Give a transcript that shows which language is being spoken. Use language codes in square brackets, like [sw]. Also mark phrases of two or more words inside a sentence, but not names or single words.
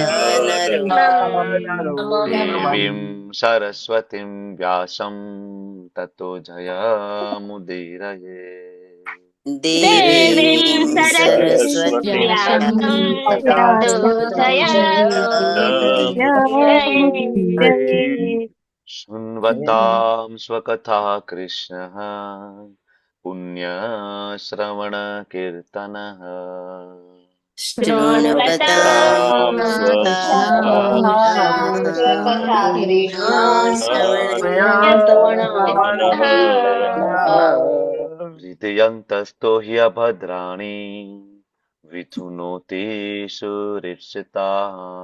[sa] દેવીં સરસ્વતીં વ્યાસં તતો જયમુદીરયે. દેવીં સરસ્વતી શૃण्वतां स्वकथा कृष्णः पुण्यश्रवणकीर्तनः. शृण्वतां हृदयन्तस्थो हि अभद्राणि विधुनोति सुरीक्षिताः.